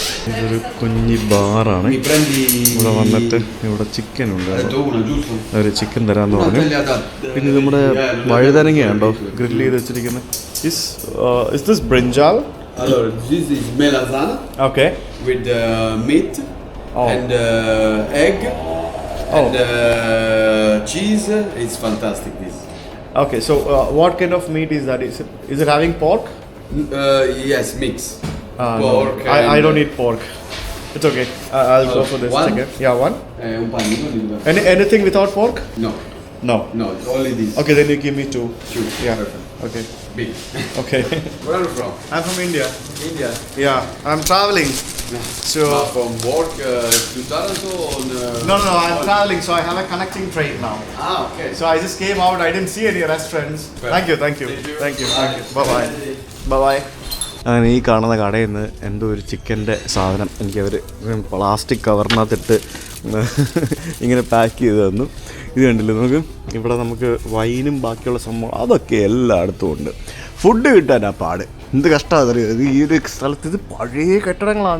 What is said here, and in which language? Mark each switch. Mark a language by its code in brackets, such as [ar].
[ml] ഇതൊരു കുഞ്ഞി ബാറാണ്. ഇവിടെ വന്നിട്ട് ഇവിടെ ചിക്കൻ ഉണ്ട്, അവർ ചിക്കൻ തരാമെന്ന് പറഞ്ഞു. പിന്നെ നമ്മുടെ വഴുതനങ്ങയുണ്ടോ ഗ്രില്ല് ചെയ്ത് വെച്ചിരിക്കുന്നത്. [en] Is this brinjal? Allora, this is melanzana. Okay. With meat and egg and cheese. It's fantastic. This. Okay, so what kind of meat is that? Is it having pork? Yes, mix. Pork. No. I don't eat pork. It's okay. I'll go for this one? chicken. Yeah, one. [it] Un panino di [en] Anything without pork? No. No. No, it's only this. Okay, then you give me two. Two. Yeah. Perfect. Okay. Big. Okay. Where are you from? I'm from India. India. Yeah, I'm traveling. So From work to Taranto on... no, I'm traveling, so I have a connecting train now. Okay. So I just came out. I didn't see any restaurants. Thank you. Bye bye. [ml] അങ്ങനെ ഈ കാണുന്ന കടയിൽ നിന്ന് എന്തോ ഒരു ചിക്കൻ്റെ സാധനം എനിക്ക് അവർ പ്ലാസ്റ്റിക് കവറിനകത്തിട്ട് ഇങ്ങനെ പാക്ക് ചെയ്ത് തന്നു. ഇത് കണ്ടില്ലേ, ഇവിടെ നമുക്ക് വൈനും ബാക്കിയുള്ള സംഭവം അതൊക്കെ എല്ലായിടത്തും ഉണ്ട്. ഫുഡ് കിട്ടാനാ പാട്. എന്ത് കഷ്ടമാണ് അറിയാം. ഈ ഒരു സ്ഥലത്ത് ഇത് പഴയ കെട്ടിടങ്ങളാണ്.